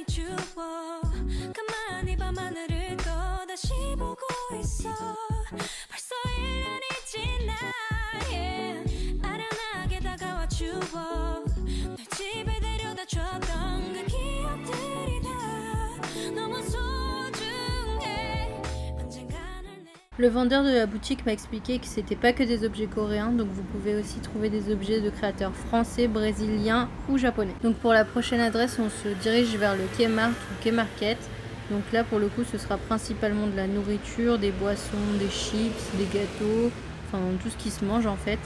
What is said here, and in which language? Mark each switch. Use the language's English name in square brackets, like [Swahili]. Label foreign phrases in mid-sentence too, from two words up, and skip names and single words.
[Korean] 추워 가만히 밤하늘을 또다시 보고 있어 벌써 1년이 지나 yeah. 아련하게 다가와 추억 널 집에 데려다 줬던 그 기억들이 다 너무 소중해 언젠가는 [French] Le vendeur de la boutique m'a expliqué que c'était pas que des objets coréens, donc vous pouvez aussi trouver des objets de créateurs français, brésiliens ou japonais. Donc pour la prochaine adresse, on se dirige vers le Kmart ou K-Market. Donc là pour le coup ce sera principalement de la nourriture, des boissons, des chips, des gâteaux, enfin tout ce qui se mange en fait.